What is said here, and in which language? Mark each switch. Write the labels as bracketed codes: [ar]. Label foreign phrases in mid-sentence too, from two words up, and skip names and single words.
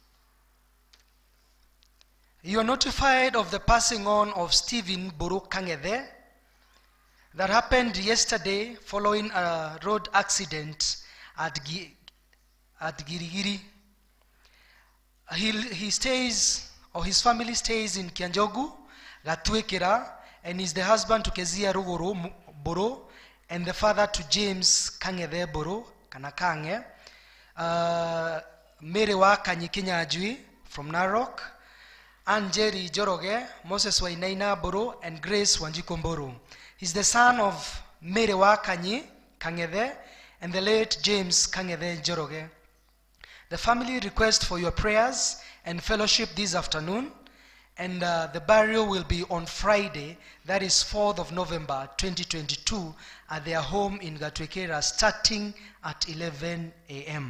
[en] You are notified of the passing on of Stephen Buru Kangede that happened yesterday following a road accident at Girigiri. He stays, or his family stays in Kianjogu, Gatwekera, and is the husband to Kezia Ruguru Boro and the father to James Kangede Boro, Kanakange. Merewa Kanyikenya Ajui from Narok. Anjeri Joroge, Moses Wainaina Boro, and Grace Wanjikomboro. He's the son of Merewa Kanyi Kangede and the late James Kangede Joroge. The family requests for your prayers and fellowship this afternoon, and the burial will be on Friday, that is 4th of November 2022, at their home in Gatwekera, starting at 11 a.m.